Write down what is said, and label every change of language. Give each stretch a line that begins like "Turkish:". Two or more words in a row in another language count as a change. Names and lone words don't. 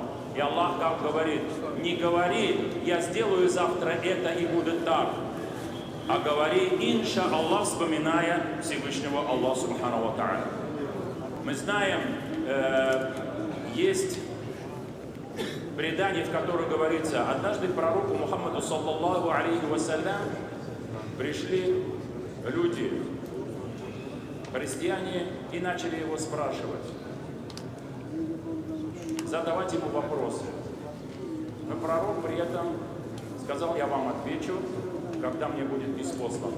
Russian: И Аллах как говорит, не говори «Я сделаю завтра это и будет так», а говори
Arabic: «إن شاء الله»,
Russian: вспоминая Всевышнего Аллаха
Arabic: سبحانه وتعالى.
Russian: Мы знаем, есть предание, в котором говорится, однажды к пророку Мухаммаду
Arabic: صلى الله عليه وسلم
Russian: пришли люди, христиане, и начали его спрашивать, задавать ему вопросы. Но пророк при этом сказал, я вам отвечу, когда мне будет ниспослано.